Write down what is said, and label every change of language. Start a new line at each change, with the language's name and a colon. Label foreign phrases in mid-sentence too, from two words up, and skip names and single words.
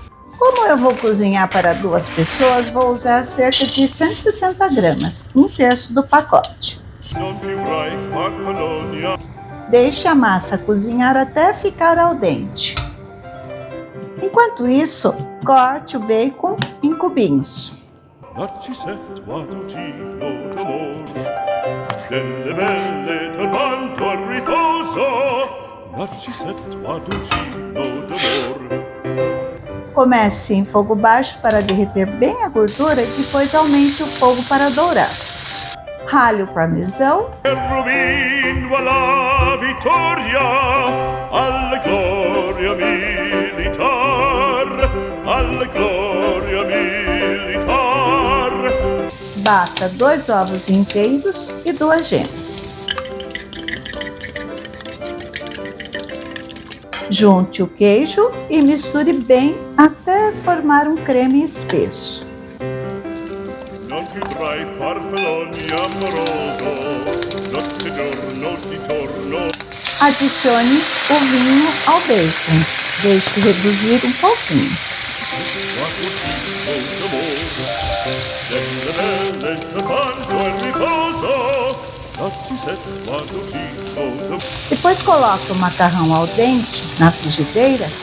Portuguese: Como eu vou cozinhar para 2 pessoas, vou usar cerca de 160 gramas, 1/3 do pacote. Deixe a massa cozinhar até ficar
Italian: al dente.
Portuguese: Enquanto isso, corte o bacon em cubinhos.
Italian: Narcisetto a dolcino d'amor, delle belle turbando al riposo, Narcisetto a dolcino d'amor.
Portuguese: Comece em fogo baixo para derreter bem a gordura e depois aumente o fogo para dourar. Rale o parmesão.
Italian: Rubindo alla vittoria, alla gloria militar, alla gloria militar.
Portuguese: Bata 2 ovos inteiros e 2 gemas. Junte o queijo e misture bem até formar um creme espesso.
Italian: Non più tra i farfalloni amoroso, notte e giorno di torno.
Portuguese: Adicione o vinho ao bacon. Deixe reduzir um pouquinho. Depois coloque o macarrão
Italian: al dente
Portuguese: na frigideira.